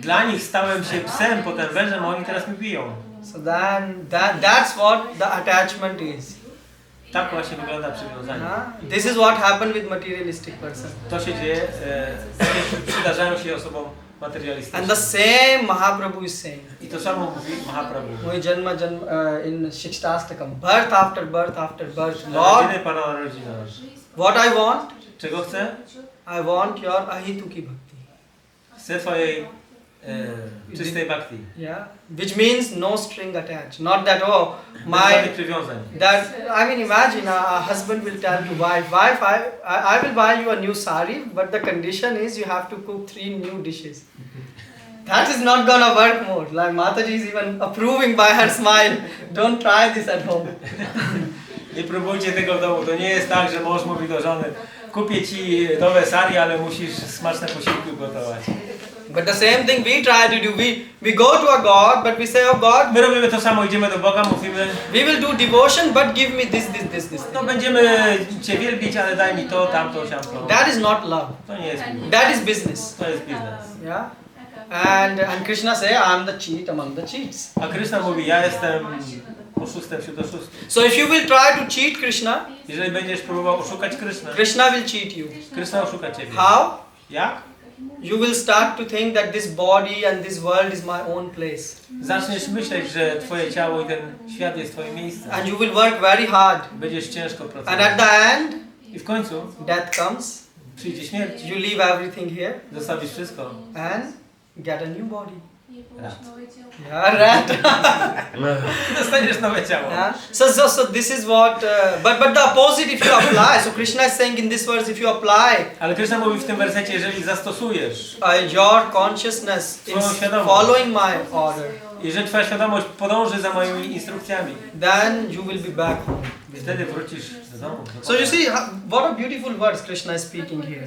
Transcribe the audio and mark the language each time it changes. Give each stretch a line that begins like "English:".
Polish: Dla nich stałem się psem, potem wężem, a oni teraz mi biją.
English: So then that's what the attachment is.
Polish: Tak właśnie wygląda przywiązanie.
English: This is what happened with materialistic person.
Polish: To się dzieje, przydarzają się osobom
English: And the
Polish: materialistycznym.
English: same Mahaprabhu is saying.
Polish: I to samo mówi Mahaprabhu.
English: Mohi janma in Shikshastakam, birth after birth after birth. Lord,
Polish: Narodziny Pana narodzina.
English: what I want?
Polish: Czego chcę?
English: I want your ahituki bhakti.
Polish: Chcę Twojej czystej bhakti.
English: Yeah, which means no string attached. Not that
Polish: Bez żadnych
English: my
Polish: przywiązań.
English: that I mean imagine a husband will tell to wife, I will buy you a new sari, but the condition is you have to cook 3 new dishes. That is not gonna work more. Like Mataji is even approving by her smile. Don't try this at home.
Polish: Nie próbujcie tego w domu. To nie jest tak, że mąż mówi do żony, kupię ci nowe sari, ale musisz smaczne posiłki gotować.
English: But the same thing we try to do. We go to a God, but we say, oh God,
Polish: My robimy to samo, idziemy do Boga, mówimy,
English: we will do devotion, but give me this.
Polish: no będziemy Cię wielbić, ale daj mi to, tamto, siamto.
English: That is not love.
Polish: To nie jest miłość.
English: That is business.
Polish: To jest biznes.
English: Yeah. And Krishna say, I am the cheat among the cheats.
Polish: A Krishna mówi, ja jestem oszustem wśród oszustów.
English: So if you will try to cheat Krishna,
Polish: Jeżeli będziesz próbował oszukać Krishna,
English: Krishna will cheat you.
Polish: Krishna oszuka Ciebie.
English: How?
Polish: Jak?
English: You will start to think that this body and this world is my own place.
Polish: Zaczniesz myśleć, że Twoje ciało i ten świat jest Twoim miejscem.
English: And you will work very hard.
Polish: Będziesz ciężko
English: And at
Polish: pracować.
English: the end,
Polish: I w końcu
English: death comes.
Polish: przyjdzie śmierć.
English: You leave everything here
Polish: Zostawisz wszystko.
English: and get a new body. Rat. Yeah, right.
Polish: Dostaniesz nowe ciało.
English: Yeah. So this is what. But the opposite, if you apply. So Krishna is saying in this verse, if you apply
Polish: Ale Krishna mówi w tym wersecie, jeżeli zastosujesz,
English: your consciousness is
Polish: Swoją świadomość.
English: following my order,
Polish: jeżeli Twoja świadomość podąży za moimi instrukcjami,
English: then you will be back home.
Polish: wtedy wrócisz do domu.
English: So you see what a beautiful words Krishna is speaking here.